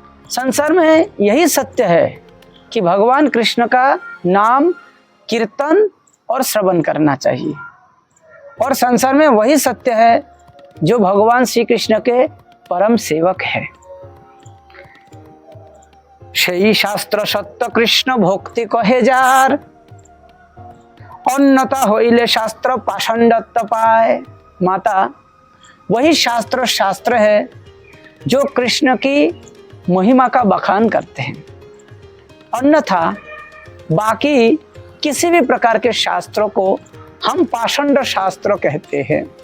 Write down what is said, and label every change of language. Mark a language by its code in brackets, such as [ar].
[hi] संसार में यही सत्य है कि भगवान कृष्ण का नाम कीर्तन और श्रवण करना चाहिए और संसार में वही सत्य है जो भगवान श्री कृष्ण के परम सेवक है। [bn] সেই শাস্ত্র সত্য কৃষ্ণ ভক্তি কহে যার অন্যতা হইলে শাস্त्र पाषंडत्व पाए। [hi] माता वही शास्त्र है जो कृष्ण की महिमा का बखान करते हैं, अन्यथा बाकी किसी भी प्रकार के शास्त्रों को हम पाषंड शास्त्र कहते हैं।